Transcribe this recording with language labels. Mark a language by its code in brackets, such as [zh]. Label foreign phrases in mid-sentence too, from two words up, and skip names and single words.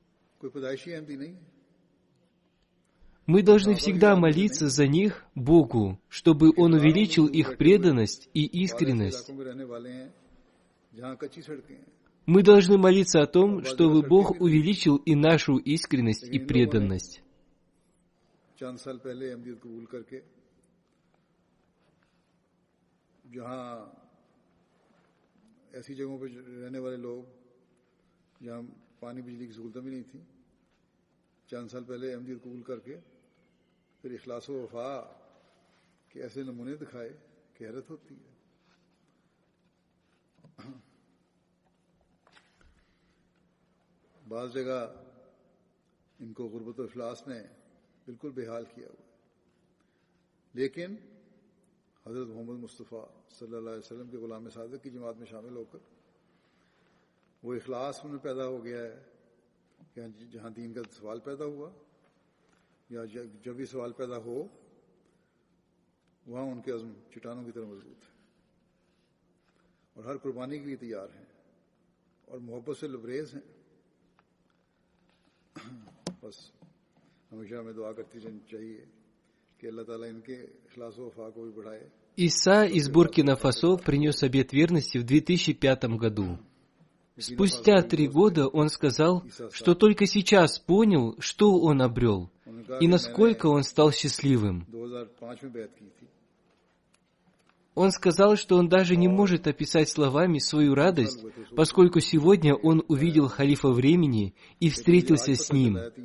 [ru] Мы должны всегда молиться за них Богу, чтобы Он увеличил их преданность и искренность. Мы должны молиться о том, чтобы Бог увеличил и нашу искренность и преданность. [ur] ایسی جگہوں پر رہنے والے لوگ جہاں پانی بجلی کی سہولت بھی نہیں تھی، چند سال پہلے احمدیت قبول کر کے پھر اخلاص و وفا کے ایسے نمونے دکھائے کہ حیرت ہوتی ہے. بعض جگہ ان کو غربت و افلاس نے بالکل بے حال کیا ہوا، لیکن حضرت محمد مصطفیٰ [ar] صلى الله عليه وسلم [ur] کے غلام صادق کی جماعت میں شامل ہو کر وہ اخلاص میں پیدا ہو گیا ہے کہ جہاں دین کا سوال پیدا ہوا یا جب بھی سوال پیدا ہو وہاں ان کے عزم چٹانوں کی طرح مضبوط ہے اور ہر قربانی کے لیے تیار ہیں اور محبت سے لبریز ہیں. بس ہمیشہ ہمیں دعا کرتی رہنی چاہیے کہ اللہ تعالیٰ ان کے اخلاص و وفا کو بھی بڑھائے. [ru] Иса из Буркина-Фасо принес обет верности в 2005 году. Спустя 3 года он сказал, что только сейчас понял, что он обрел, и насколько он стал счастливым. Он сказал, что он даже не может описать словами свою радость, поскольку сегодня он увидел халифа времени и встретился с ним.